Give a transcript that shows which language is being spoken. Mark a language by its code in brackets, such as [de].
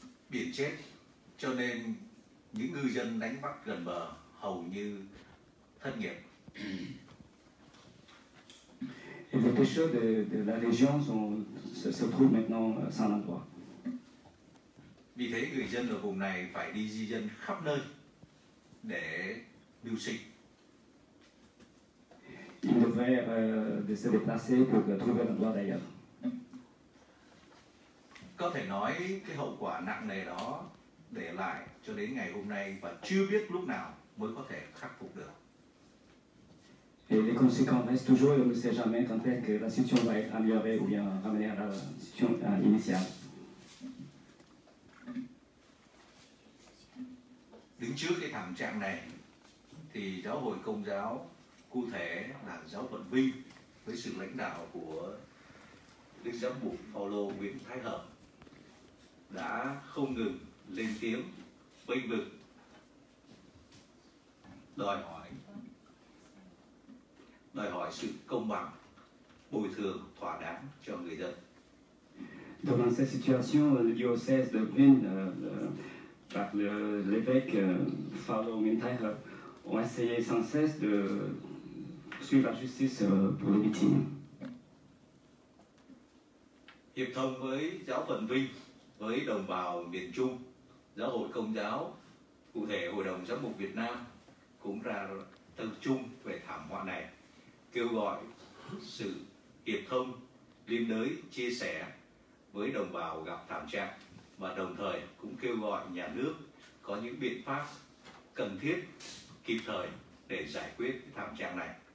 [vi] Biển chết, cho nên những ngư dân đánh bắt gần bờ hầu như thất nghiệp. [fr] Et les pêcheurs de la région se trouvent maintenant sans emploi. [vi] Vì thế người dân ở vùng này phải đi di dân khắp nơi để mưu sinh. [fr] Ils devaient se déplacer pour trouver un emploi d'ailleurs. [vi] Có thể nói cái hậu quả nặng nề đó để lại cho đến ngày hôm nay và chưa biết lúc nào mới có thể khắc phục được. [fr] Et les conséquences restent toujours et on ne sait jamais quand est-ce que la situation va être améliorée ou bien ramenée à la situation initiale. [vi] Đứng trước cái thảm trạng này thì Giáo hội Công giáo, cụ thể là Giáo phận Vinh với sự lãnh đạo của Đức Giám mục Phaolô Nguyễn Thái Hợp đã không ngừng lên tiếng bênh vực, đòi hỏi sự công bằng, bồi thường thỏa đáng cho người dân. [fr] Dans cette situation, le diocèse de Vinh, par l'évêque Phaolô Nguyễn Thái Hợp, ont essayé sans cesse de suivre la justice pour les victimes. [vi] Hiệp thông với Giáo phận Vinh, với đồng bào miền Trung, Giáo hội Công giáo, cụ thể Hội đồng Giám mục Việt Nam cũng ra tập trung về thảm họa này, kêu gọi sự hiệp thông, liên đới, chia sẻ với đồng bào gặp thảm trạng và đồng thời cũng kêu gọi nhà nước có những biện pháp cần thiết, kịp thời để giải quyết thảm trạng này.